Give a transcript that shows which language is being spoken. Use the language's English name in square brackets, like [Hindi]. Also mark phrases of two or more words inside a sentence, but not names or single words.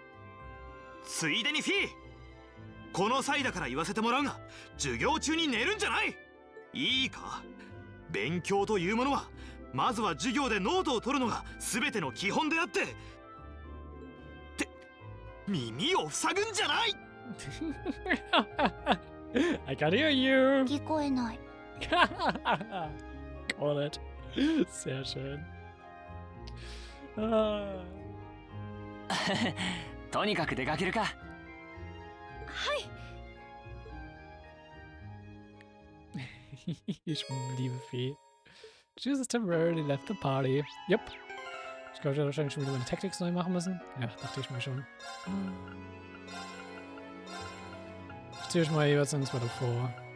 [Japanese] ついでにフィー、この際だから言わせてもらうが、授業中に寝るんじゃない。いいか、勉強というものはまずは授業でノートを取るのが全ての基本であって、って耳を塞ぐんじゃない。 [English] I can hear you. [Japanese] 聞こえない。 [English] Got it. [German] Sehr schön. Ah. [Japanese] とにかく出かけるか。はい。 [German] Ich liebe Fee. [English] Jesus temporarily left the party. Yep. [German] Ich glaube, ich werde wahrscheinlich schon wieder meine Tactics neu machen müssen. Ja, dachte ich mir schon. Ich ziehe euch mal jeweils ins Wetter vor.